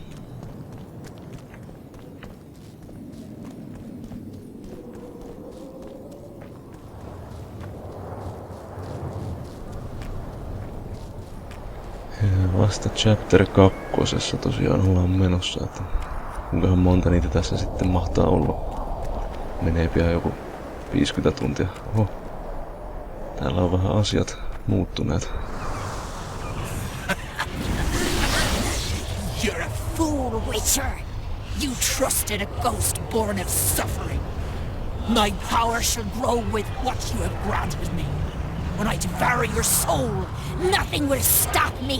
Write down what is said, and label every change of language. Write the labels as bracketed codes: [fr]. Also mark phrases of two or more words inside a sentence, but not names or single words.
[fi] Vasta chapter 2 tosiaan ollaan menossa, että kuinkahan monta niitä tässä sitten mahtaa olla. Menee pian joku 50 tuntia. Oho. Täällä on vähän asiat muuttuneet. [en] You're a fool, Witcher! You trusted a ghost born of suffering. My power shall grow with what you have granted me. When I devour your soul, nothing will stop me.